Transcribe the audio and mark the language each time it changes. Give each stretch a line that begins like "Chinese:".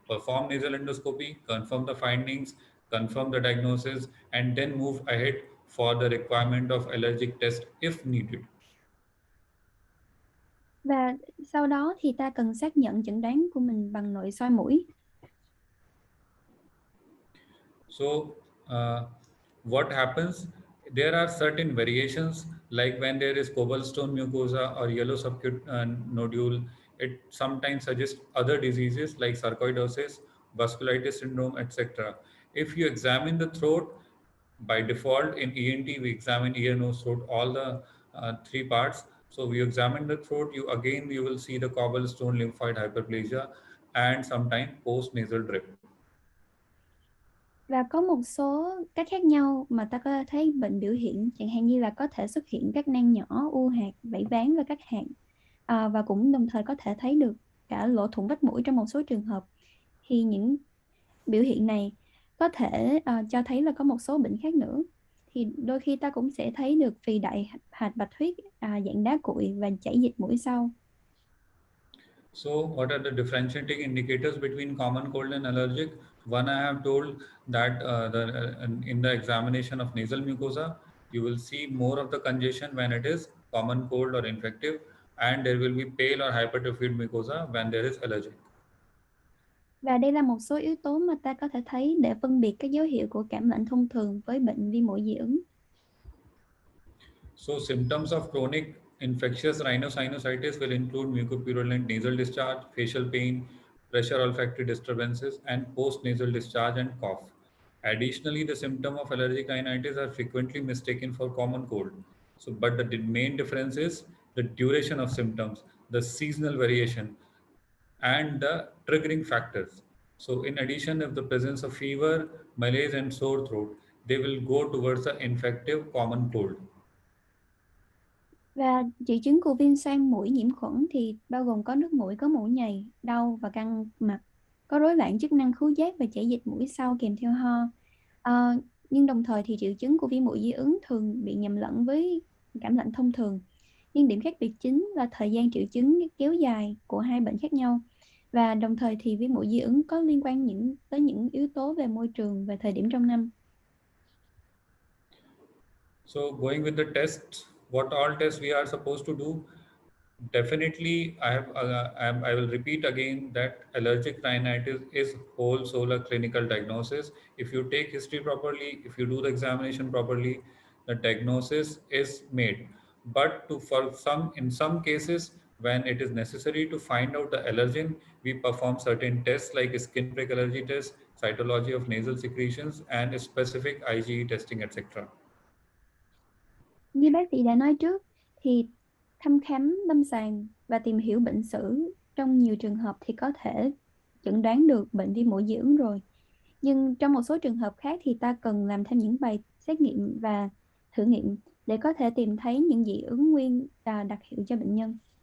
English: Perform nasal endoscopy, confirm the findings, confirm the diagnosis, and then move ahead for the requirement of allergic test if needed.
Vietnamese: Và sau đó thì ta cần xác nhận chẩn đoán của mình bằng nội soi mũi.
English: So, what happens? There are certain variations, like when there is cobblestone mucosa or yellow subacute nodule, it sometimes suggests other diseases like sarcoidosis, vasculitis syndrome, etc. If you examine the throat, by default in ENT, we examine ear, nose, throat, all the three parts. So you examine the throat, you will see the cobblestone lymphoid hyperplasia and sometimes post nasal drip.
Vietnamese: Và có một số cách khác nhau mà ta có thể thấy bệnh biểu hiện, chẳng hạn như là có thể xuất hiện các nang nhỏ, u hạt, vảy ván và các hạt. Và cũng đồng thời có thể thấy được cả lỗ thủng vách mũi trong một số trường hợp. Thì những biểu hiện này có thể cho thấy là có một số bệnh khác nữa. Thì đôi khi ta cũng sẽ thấy được phì đại hạch bạch huyết, dạng đá cuội và chảy dịch mũi sau.
English: So, what are the differentiating indicators between common cold and allergic? One, I have told that in the examination of nasal mucosa, you will see more of the congestion when it is common cold or infective, and there will be pale or hypertrophied mucosa when there is allergic.
Vietnamese: Và đây là một số yếu tố mà ta có thể thấy để phân biệt các dấu hiệu của cảm lạnh thông thường với bệnh viêm mũi dị ứng.
English: So, symptoms of chronic infectious rhinosinusitis will include mucopurulent nasal discharge, facial pain, pressure olfactory disturbances, and post-nasal discharge and cough. Additionally, the symptom of allergic rhinitis are frequently mistaken for common cold. So, but the main difference is the duration of symptoms, the seasonal variation, and the triggering factors. So, in addition, if the presence of fever, malaise, and sore throat, they will go towards the infective common cold.
Vietnamese: Và triệu chứng của viêm xoang mũi nhiễm khuẩn thì bao gồm có nước mũi có mũi nhầy, đau và căng mặt, có rối loạn chức năng khứu giác và chảy dịch mũi sau kèm theo ho. Nhưng đồng thời thì triệu chứng của viêm mũi dị ứng thường bị nhầm lẫn với cảm lạnh thông thường. Nhưng điểm khác biệt chính là thời gian triệu chứng kéo dài của hai bệnh khác nhau. Và đồng thời thì viêm mũi dị ứng có liên quan tới những yếu tố về môi trường và thời điểm trong năm.
English: So going with the tests, what all tests we are supposed to do? Definitely, I will repeat again that allergic rhinitis is whole solar clinical diagnosis. If you take history properly, if you do the examination properly, the diagnosis is made. But in some cases, when it is necessary to find out the allergen, we perform certain tests like skin prick allergy test, cytology of nasal secretions, and specific IgE testing, etc.
Vietnamese: Như bác sĩ đã nói trước thì thăm khám lâm sàng và tìm hiểu bệnh sử trong nhiều trường hợp thì có thể chẩn đoán được bệnh viêm mũi dị ứng rồi. Nhưng trong một số trường hợp khác thì ta cần làm thêm những bài xét nghiệm và thử nghiệm để có thể tìm thấy những dị ứng nguyên đặc hiệu cho bệnh nhân.